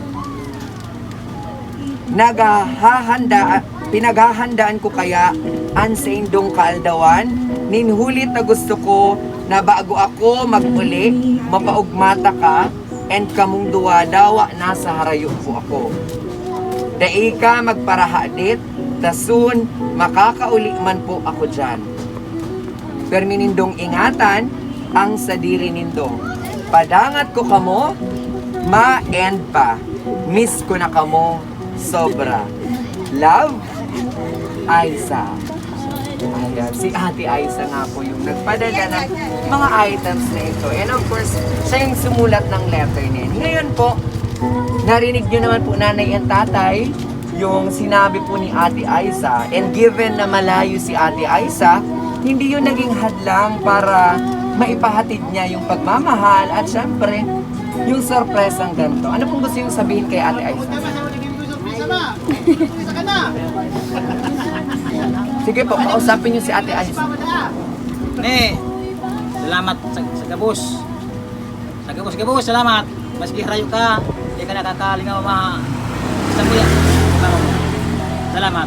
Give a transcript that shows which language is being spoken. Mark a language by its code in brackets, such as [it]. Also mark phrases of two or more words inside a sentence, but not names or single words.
[bik] Pinaghahandaan ko kaya ang sa indong kaaldawan, ninhulit na gusto ko na bago ako mag-uli, mapaugmata ka, and kamong duwa dawa nasa harayo po ako. Dai ka magparahadit, tasun, makakauli man po ako dyan. Perminindong ingatan ang sadiri nindo. Padangat ko kamo, ma-end pa. Miss ko na kamo, sobra. [en] Love, Aiza. [tl] Ayan, si Ate Aiza nga po yung nagpadala ng mga items na ito. [en] And of course, [tl] siya yung sumulat ng letter niya. Ngayon po, narinig nyo naman po nanay and tatay yung sinabi po ni Ate Aiza. And given na malayo si Ate Aiza, hindi yun naging hadlang para maipahatid niya yung pagmamahal at syempre, yung sorpresang ganito. Ano pong gusto yung sabihin kay Ate Aiza? Sige po, kausapin niyo si Ate Aiza. [bik] Ne, salamat sa gabos. Sa gabos, salamat. Maski harayo ka, di ka nakakalingaw isang buya. Salamat.